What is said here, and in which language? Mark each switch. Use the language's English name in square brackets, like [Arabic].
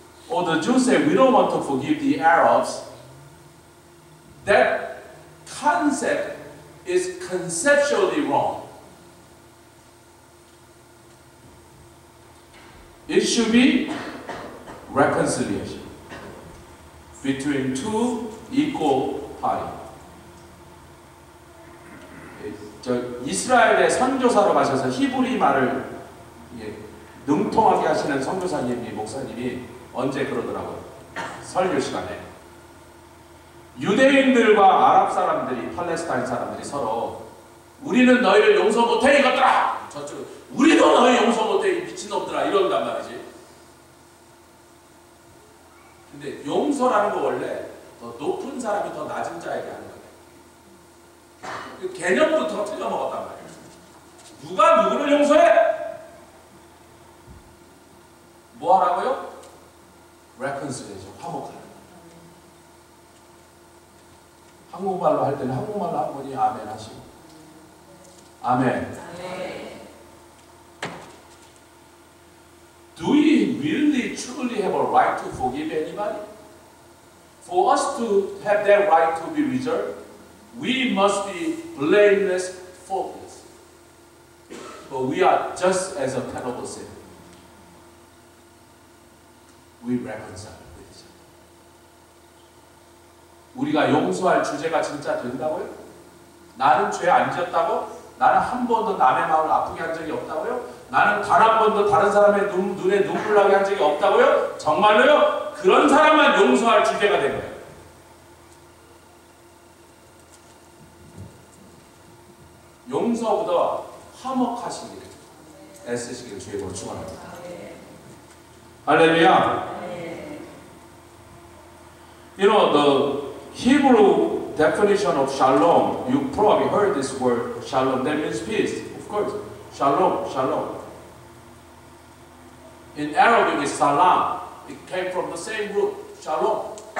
[English] Or the Jews say, we don't want to forgive the Arabs. That concept is conceptually wrong. It should be reconciliation between two equal parties. [Korean] 이스라엘의 선교사로 가셔서 히브리 말을 능통하게 하시는 선교사님이 목사님이 언제 그러더라고요. 설교 시간에 유대인들과 아랍 사람들이 팔레스타인 사람들이 서로 우리는 너희를 용서 못해 이것들아 저쪽 우리도 너희 용서 못해 이 미친놈들아 이런단 말이지. 근데 용서라는 거 원래 더 높은 사람이 더 낮은 자에게 하는 거예요. 개념부터 틀려먹었단 말이에요. 누가 누구를 용서해? 뭐 하라고요? reconciliation, 화목하는 거예요. 한국말로 할 때는 한국말로 한 분이 아멘 하시고 아멘. [English] Do we really truly have a right to forgive anybody? For us to have that right to be reserved, we must be blameless, faultless. But we are just as a terrible sinner. We reconcile with each other. [Korean] 우리가 용서할 주제가 진짜 된다고요? 나는 죄 안 지었다고? 나는 한 번도 남의 마음을 아프게 한 적이 없다고요? 나는 단 한 번도 다른 사람의 눈에 눈물 나게 한 적이 없다고요? 정말로요? 그런 사람만 용서할 주제가 된 거예요. 용서보다 화목하시기를 애쓰시기를 주의 이름으로 축원합니다. 할렐루야. [English] You know, the Hebrew definition of shalom, you probably heard this word shalom, that means peace. Of course, shalom, shalom. In Arabic it's salam. It came from the same root, shalom.